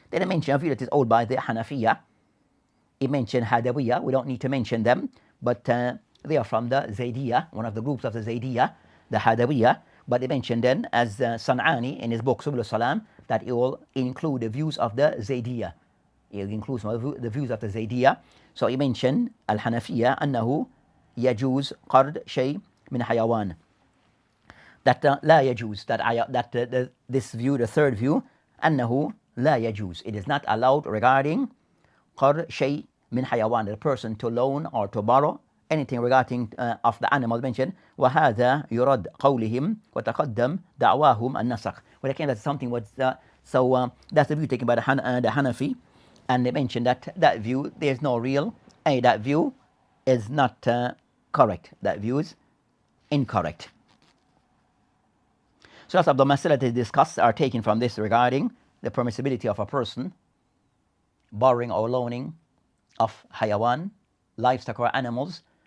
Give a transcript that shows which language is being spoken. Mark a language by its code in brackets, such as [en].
[en] Then I mentioned a view that is owed by the Hanafiya. He mentioned Hadawiyya, we don't need to mention them, but they are from the Zaydiyya, one of the groups of the Zaydiyya, the Hadawiyya. But they mentioned then, as San'ani in his book Subul Salam, that it will include the views of the Zaydiyya. It includes the views of the Zaydiyya. So he mentioned Al-Hanafiyya, أنه يجوز قرض شيء من حيوان. That لا يجوز, that this view, the third view, أنه لا يجوز, it is not allowed regarding قرض شيء من حيوان, the person to loan or to borrow anything regarding of the animal mentioned. [ar] وهذا يرد قولهم وتقدم دعواهم النسخ. [en] Well, again, that's something what so that's the view taken by the Hanafi, and they mentioned that view there's no real that view is not correct. That view is incorrect. So that's of the masala they discussed are taken from this regarding the permissibility of a person borrowing or loaning of hayawan, livestock or animals.